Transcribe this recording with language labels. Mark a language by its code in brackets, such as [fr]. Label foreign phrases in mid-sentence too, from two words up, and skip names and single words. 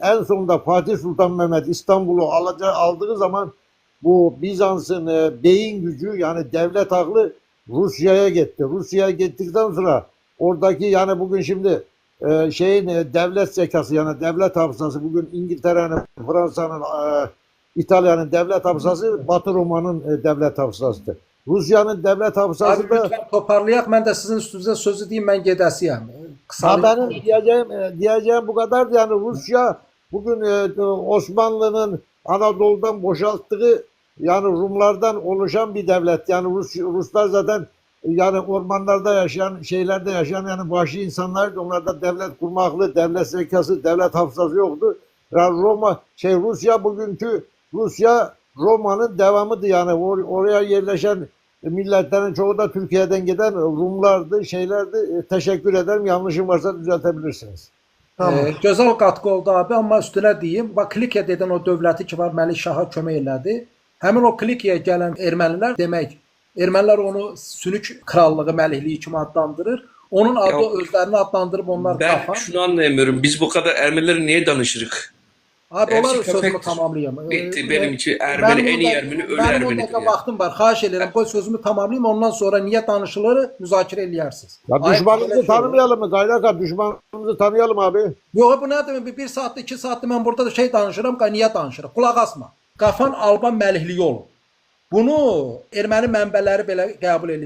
[tr] En sonunda Fatih Sultan Mehmet İstanbul'u aldığı zaman bu Bizans'ın beyin gücü, yani devlet aklı Rusya'ya gitti. Rusya'ya gittikten sonra oradaki, yani bugün şimdi devlet zekası, yani devlet hafızası, bugün İngiltere'nin, Fransa'nın, İtalya'nın devlet hafızası Batı Roma'nın devlet hafızasıdır. Rusya'nın devlet hafızası da... [az] Lütfen toparlayak, mən də sizin üstünüzə sözü deyim, mən gedəsiyəm. [tr] Benim diyeceğim bu kadar. Yani Rusya bugün Osmanlı'nın Anadolu'dan boşalttığı, yani Rumlardan oluşan bir devlet. Yani Ruslar zaten yani ormanlarda yaşayan, yani vahşi insanlar, onlarda devlet kurmaklı, devlet zekası, devlet hafızası yoktu. Yani Rusya bugünkü Roma'nın devamıdır. Yani oraya yerleşen milletlerin çoğu da Türkiye'den giden Rumlardı, şeylerdi. Teşekkür ederim. Yanlışım varsa düzeltebilirsiniz. Tamam. [az] Gözəl qatqı oldu abi, amma üstünə deyim, bax Klikya dedən o dövləti ki var, Məlik Şaha kömək elədi. Həmin o Klikyaya gələn ermənilər demək, ermənilər onu Sünük krallığı, məlikliyi kimi adlandırır. Onun adı [tr] Ya, [az] özlərini adlandırıb onlar [tr] Ben [az] qafan. [tr] şunu anlayamıyorum. Biz bu kadar Ermenileri niye danışırık? Abi Hepsi [az] onlar sözümü [tr] köpektir. [az] tamamlayayım. [tr] Bitti benim için Ermeni en iyi Ermeni ölü [az] Mənim o [tr] Ermenidir [az] dəqiqə [tr] ya. [az] vaxtım var. Xahiş edirəm, qoy sözümü tamamlayım. Ondan sonra niyə danışılır müzakirə eləyərsiniz. [tr] Ya [az] Ay, [tr] düşmanımızı [az] belə şey olur. [tr] tanımayalım mı? Kaynaka düşmanımızı tanıyalım abi. [az] Yox, bu nədir? Bir saatdir, 2 saatdir mən burada da şey danışıram, niyə danışırıq? Qulaq asma. Qafan Alban məlikliyi olub. Bunu erməni mənbələri belə qəbul edir.